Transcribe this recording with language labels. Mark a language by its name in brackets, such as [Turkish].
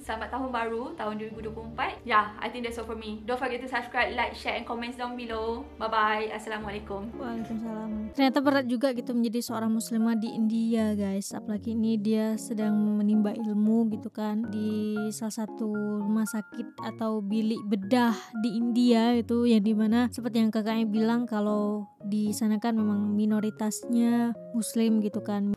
[Indonesian] Selamat tahun baru, tahun 2024. [English] Yeah, I think that's all for me. Don't forget to subscribe, like, share and comments down below. Bye bye. Assalamualaikum. [Indonesian] Waalaikumsalam. Ternyata berat juga gitu menjadi seorang muslimah di India, guys. Apalagi ini dia sedang menimba ilmu gitu kan di salah satu rumah sakit atau bilik bedah di India itu, yang dimana seperti yang kakaknya bilang kalau di sana kan memang minoritasnya Muslim gitu kan.